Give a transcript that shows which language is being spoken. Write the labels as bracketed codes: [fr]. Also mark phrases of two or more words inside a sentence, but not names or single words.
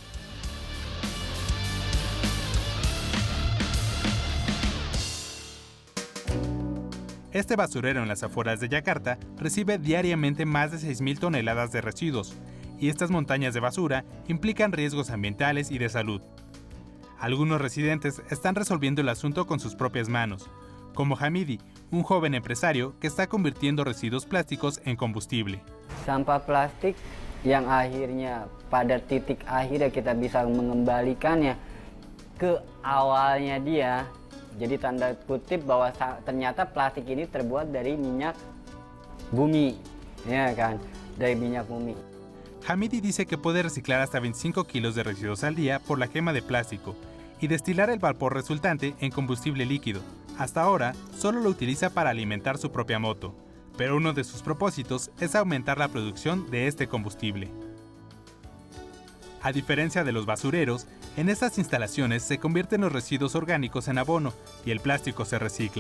[es] Este basurero en las afueras de Yakarta recibe diariamente más de 6.000 toneladas de residuos, y estas montañas de basura implican riesgos ambientales y de salud. Algunos residentes están resolviendo el asunto con sus propias manos, como Hamidi, un joven empresario que está convirtiendo residuos plásticos en combustible. [id] Sampah plastik yang akhirnya pada titik akhirnya kita bisa mengembalikannya ke awalnya dia. Jadi tanda kutip bahwa ternyata plastik ini terbuat dari minyak bumi, ya kan, dari minyak bumi. [es] Hamidi dice que puede reciclar hasta 25 kilos de residuos al día por la quema de plástico y destilar el vapor resultante en combustible líquido. Hasta ahora, solo lo utiliza para alimentar su propia moto, pero uno de sus propósitos es aumentar la producción de este combustible. A diferencia de los basureros, en estas instalaciones se convierten los residuos orgánicos en abono y el plástico se recicla.